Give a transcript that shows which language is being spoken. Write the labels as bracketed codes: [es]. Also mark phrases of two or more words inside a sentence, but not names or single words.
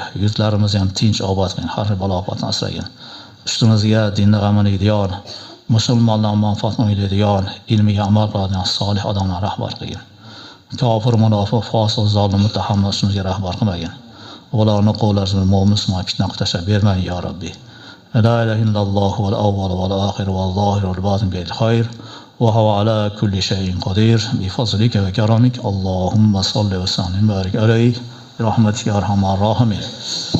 [uz] Yurtlarimizni ham tinch obod qil, har balo ofatdan asragin. Ustimizga dinni g'amini diyor, musulmonlar manfaatni o'ylaydigan, ilmiga amal qiladigan solih odamlar rahbar qilgin. Kofir, munofiq, fosiq, zolim, muttahamlar ustimizga rahbar qilmagin. Ularni qo'llarini mo'min musulmon fitna qilib bermang [ar] يا ربي. لا إله إلا الله والأول والآخر والظاهر والباطن بالخير وهو على كل شيء قدير بفضلك وكرمك. اللهم صل وسلم بارك عليه برحمتك يا أرحم الراحمين.